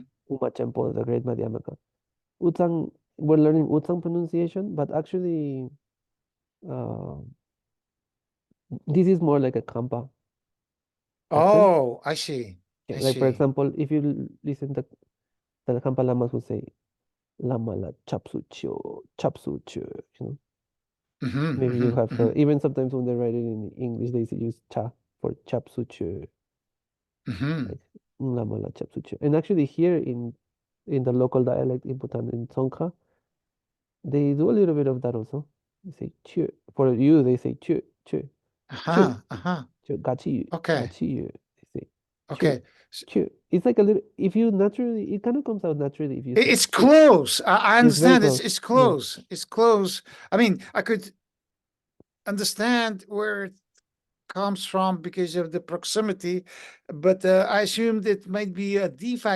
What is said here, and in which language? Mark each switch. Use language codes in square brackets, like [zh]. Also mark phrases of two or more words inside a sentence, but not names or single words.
[en] Uma Temple, the great Madhyamaka. Utsang, we're learning Utsang pronunciation, but actually uh, this is more like a Kampa accent. Oh, I see. Yeah, I like for see. example, if you listen to the Kampa Lamas who say [bo] Lama la chapsucho, chapsucho, [en] you know. Mhm, Maybe you mhm, have heard, mhm, even sometimes when they write it in English, they use cha for chapsucho, mhm. like [bo] Lama la chapsucho. [en] And actually here in the local dialect in Bhutan, in Songkha, they do a little bit of that also. They say chu. For you, they say chu, chu, chu, Uh-huh, uh-huh. chu, gachi, Okay, gachi you. They say chu, okay. chu. It's like a little, if you naturally, it kind of comes out naturally if you say It's chu. close. I It's very understand. close. It's Yeah. close. It's close. I mean, I could understand where it comes from because of the proximity, but I assumed it might be a defect.